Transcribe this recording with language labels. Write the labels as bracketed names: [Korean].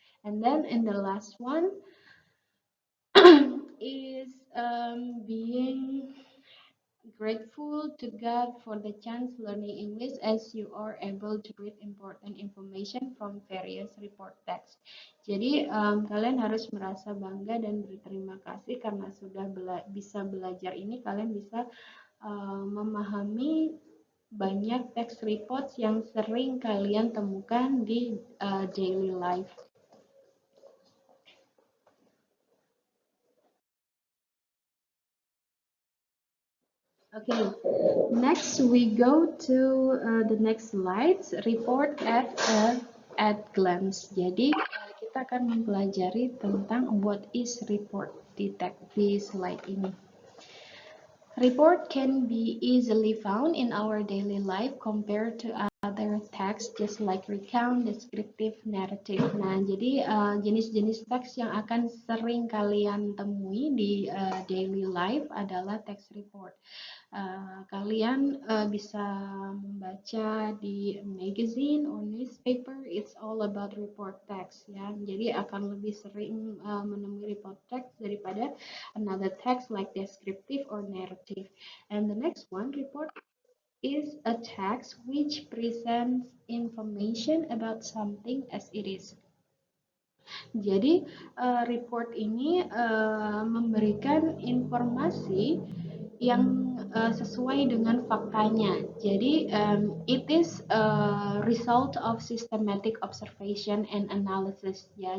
[English] And then in the last one is being grateful to God for the chance learning English as you are able to read important information from various report text. [Indonesian] Jadi kalian harus merasa bangga dan berterima kasih karena sudah bisa belajar ini, kalian bisa memahami banyak text reports yang sering kalian temukan di [English] daily life. Okay, next we go to the next slides, report at glance. [Indonesian] Jadi kita akan mempelajari tentang [English] what is report [Indonesian] di slide ini. [English] Report can be easily found in our daily life compared to other text just like recount, descriptive, narrative. [Indonesian] Nah, jadi jenis-jenis teks yang akan sering kalian temui di [English] daily life [Indonesian] adalah text report. Kalian bisa membaca di [English] magazine or newspaper, it's all about report text ya. [Indonesian] Jadi akan lebih sering menemui report text daripada [English] another text like descriptive or narrative. And the next one, report is a text which presents information about something as it is. [Indonesian] Jadi report ini memberikan informasi yang sesuai dengan faktanya. Jadi [English] it is a result of systematic observation and analysis ya.